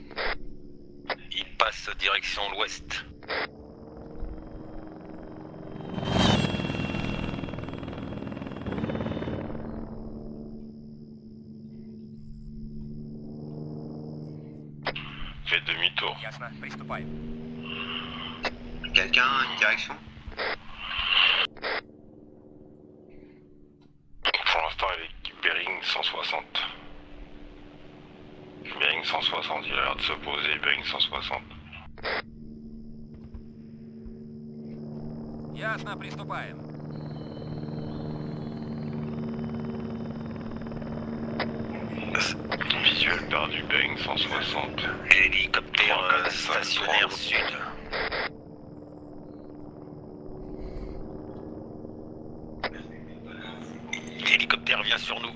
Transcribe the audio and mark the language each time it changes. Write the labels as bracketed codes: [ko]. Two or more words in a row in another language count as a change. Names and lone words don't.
[fr] Il passe direction l'ouest. Fais demi-tour. [ru] Ясно, приступаем. [fr] Quelqu'un a une direction? Pour l'instant, il est Bering 160. Bering 160, il a l'air de se poser, Bering 160. [ru] Ясно, приступаем. [fr] Visuel perdu, Bering 160. Hélicoptère stationnaire sud. L'hélicoptère vient sur nous.